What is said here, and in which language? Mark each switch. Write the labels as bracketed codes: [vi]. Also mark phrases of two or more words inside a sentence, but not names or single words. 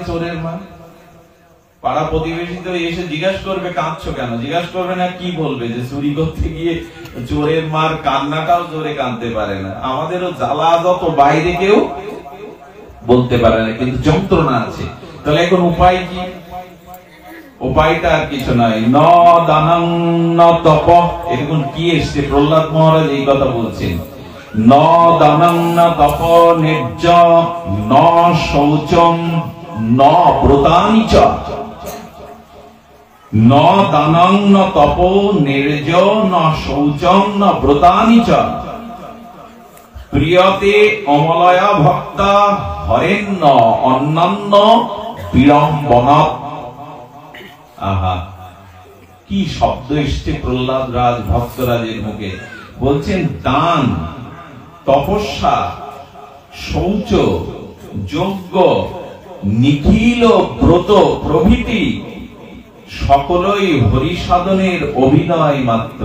[bn] চোরের মা পাড়া প্রতিবেশী তো এসে জিজ্ঞাসা করবে কাঁদছো কেন, জিজ্ঞাসা করবে না, কি বলবে যে চুরি করতে গিয়ে চোরের মার কান্নাটাও জোরে কাঁদতে পারে না। আমাদেরও জ্বালা যত বাইরে কেউ বলতে পারে না, কিন্তু যন্ত্রণা আছে। তাহলে এখন উপায় কি? উপায়টা আর কিছু নয়, [sa] ন দানং ন তপ। [bn] এরকম কি এসছে, প্রহ্লাদ মহারাজ এই কথা বলছেন, [sa] ন দানং ন তপ নির্জ ন শৌচম ন ব্রতানি চ। ন দানং ন তপ নির্জ ন শৌচম ন ব্রতানি চ। প্রিয়তে অমলয়া ভক্তা হরেন্ন অন্যান্য বিড়ম্বনা। [bn] আহা, কি শব্দ এসছে প্রহ্লাদ রাজ ভক্তরাজের মুখে। বলছেন দান, তপস্যা, শৌচ, যজ্ঞ, নিখিল ব্রত প্রভৃতি সকলই হরিসাধনের অভিনয় মাত্র।